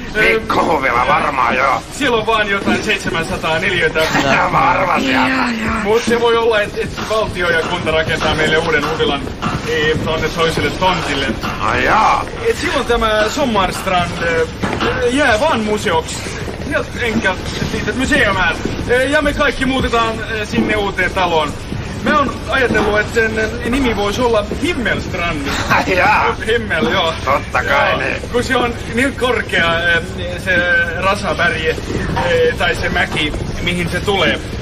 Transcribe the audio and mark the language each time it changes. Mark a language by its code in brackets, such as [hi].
[fi] Pikkuhuvila varmaan joo. Siellä on vaan jotain 700 neliötä. Mä arvasin. Mut se voi olla, että valtio ja kunta rakentaa meille uuden huvilan tonne toiselle tontille. Ai jaa. Et silloin tämä Sommarstrand jää vaan museoksi. [sv] Helt enkelt ett litet museum här. [fi] Ja me kaikki muutetaan sinne uuteen taloon. Mä oon ajatellut, että sen nimi voisi olla Himmelstrand. Himmel, joo. Totta kai niin. Kun se on niin korkea se Rasaberg tai se mäki, mihin se tulee.